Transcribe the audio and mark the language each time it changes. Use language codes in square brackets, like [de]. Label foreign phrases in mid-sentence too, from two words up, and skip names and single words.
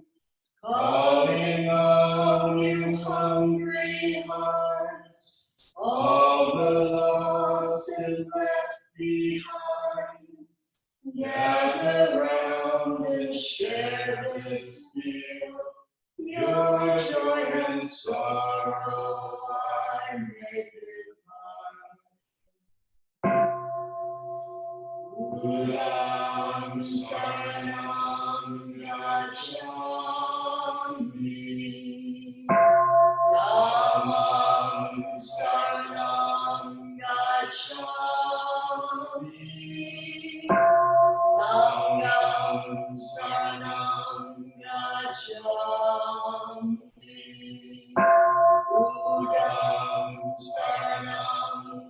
[en] Calling all you hungry hearts, all the lost and left behind. Gather round and share this meal. Your joy and sorrow, I make it mine. [pi] Udam saranam gacchami, Dhammam saranam gacchami, Sangham saranam gacchami, Udam saranam